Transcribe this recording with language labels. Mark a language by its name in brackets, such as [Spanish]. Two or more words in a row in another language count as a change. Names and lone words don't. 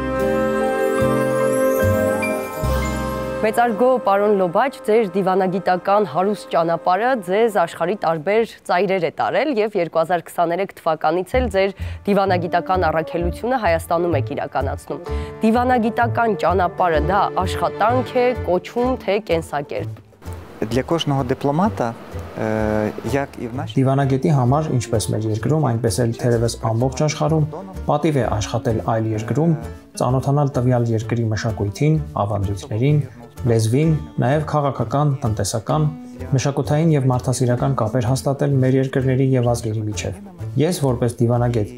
[Armenian] Մեծարգո պարոն Լոբաչ, ձեր դիվանագիտական հարուստ ճանապարհը ձեզ աշխարհի տարբեր ծայրեր է տարել եւ 2023 թվականից էլ ձեր դիվանագիտական առաքելությունը Հայաստանում եք իրականացնում։ Դիվանագիտական ճանապարհը դա աշխատանք է, կոչում, թե կենսակերպ։ [Ukrainian] Для кожного дипломата, як і в нашій [Armenian] Դիվանագետի համար, ինչպես մեր երկրում, այնպես էլ թերևս ամբողջ աշխարհում, պատիվ է աշխատել այլ երկրում, ծանոթանալ տվյալ երկրի մշակույթին, ավանդույթներին, լեզվին, նաև քաղաքական, տնտեսական, մշակութային եւ մարդասիրական կապեր հաստատել մեր երկրների եւ ազգերի միջև։ Ես, որպես դիվանագետ,